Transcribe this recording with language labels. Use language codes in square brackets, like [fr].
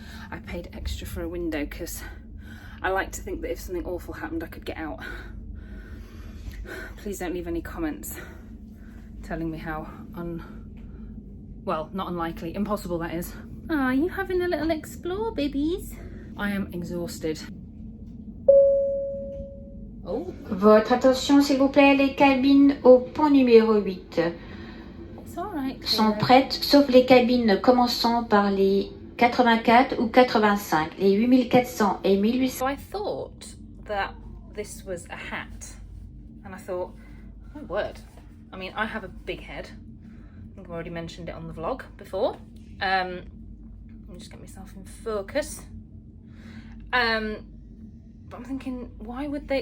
[en] I paid extra for a window because I like to think that if something awful happened, I could get out. Please don't leave any comments telling me how well, not unlikely, impossible that is. Are you having a little explore, babies? I am exhausted. Oh. [fr] Votre attention, s'il vous plaît, les cabines au pont numéro 8 sont prêtes, sauf les cabines commençant par les 84 ou 85, les 8400 et 1800. [en] So I thought that this was a hat, and I thought, oh my word. I mean, I have a big head. I think I've already mentioned it on the vlog before. Let me just get myself in focus. But I'm thinking, why would they?